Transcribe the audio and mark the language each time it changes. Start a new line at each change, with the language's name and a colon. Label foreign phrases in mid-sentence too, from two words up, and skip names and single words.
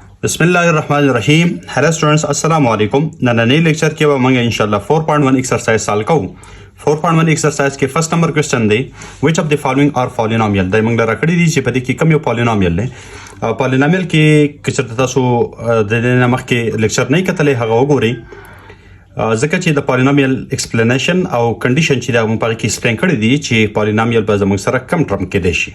Arabic: بسم الله الرحمن الرحیم.
English: hello students,
Arabic: السلام علیکم.
Pashto: نننی لیکچر کې به موږ
Arabic: ان شاء الله
Pashto: 4.1 ایکسرسایز سال کوو. 4.1 ایکسرسایز کې
English: first number question
Pashto: دی
English: which of the following are polynomial.
Pashto: دا موږ راکړی دي چې په دې کې کوم یو پالینومیل دی. پالینومیل کې که چېرته تاسو د دې نه مخکې لیکچر نه کتلی هغه وګورئ، ځکه چې د پالینومیل ایکسپلینیشن او کنډیشن چې دا موږ په هغې کې ایکسپلین کړی دي چې پالینومیل به زموږ سره کم ټرم کېدی شي.